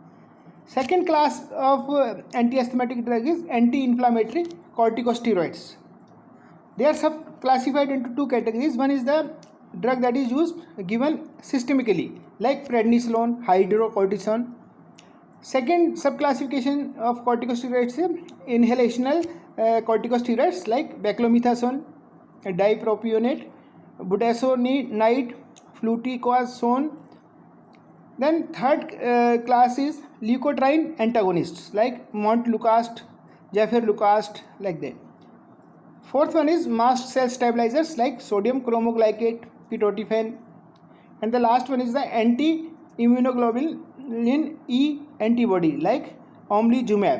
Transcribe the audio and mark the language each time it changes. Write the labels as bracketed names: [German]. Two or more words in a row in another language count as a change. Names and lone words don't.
[English] second class of anti asthmatic drug is anti inflammatory corticosteroids. they are sub classified into 2 categories. one is the drug that is used given systemically like prednisolone, hydrocortisone. second sub classification of corticosteroids inhalational corticosteroids like beclomethasone, dipropionate, budesonide, fluticasone. Then third class is leukotriene antagonists like montelukast, gefirlukast, like that. Fourth one is mast cell stabilizers like sodium chromoglycate, pitotefen. And the last one is the anti-immunoglobulin E antibody like omalizumab.